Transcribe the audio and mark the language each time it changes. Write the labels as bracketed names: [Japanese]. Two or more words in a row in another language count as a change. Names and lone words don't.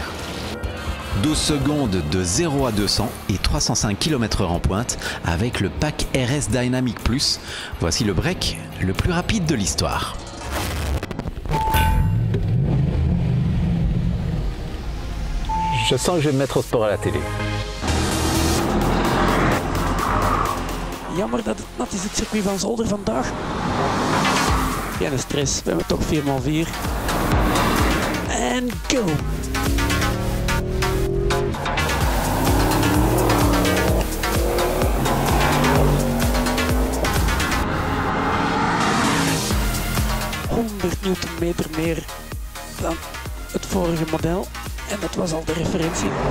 [French] 12 secondes de 0 à 200 et 305 km/h en pointe avec le pack RS Dynamic Plus. Voici le break le plus rapide de l'histoire. Je sens que je vais me mettre au sport à la télé. [Dutch] Jammer dat het nat is, het circuit van Zolder vandaag. Geen stress, we hebben toch 4x4. En go! Newtonmeter meer dan het vorige model en dat was al de referentie.